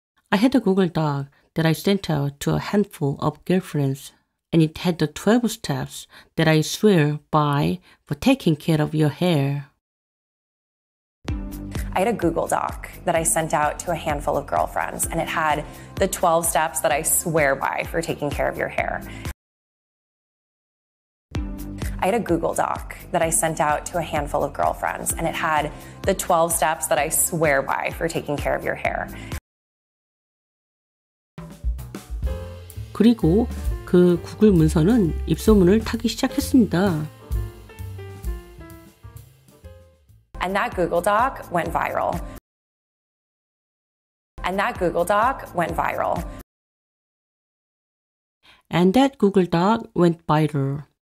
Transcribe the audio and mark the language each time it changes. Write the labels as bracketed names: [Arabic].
[English] I had a Google Doc that I sent out to a handful of girlfriends, and it had the 12 steps that I swear by for taking care of your hair. I had a Google Doc that I sent out to a handful of girlfriends, and it had the 12 steps that I swear by for taking care of your hair. I had a Google Doc that I sent out to a handful of girlfriends, and it had the 12 steps that I swear by for taking care of your hair. [Korean] 그리고 그 구글 문서는 입소문을 타기 시작했습니다. [English] And that Google Doc went viral. And that Google Doc went viral. And that Google Doc went viral.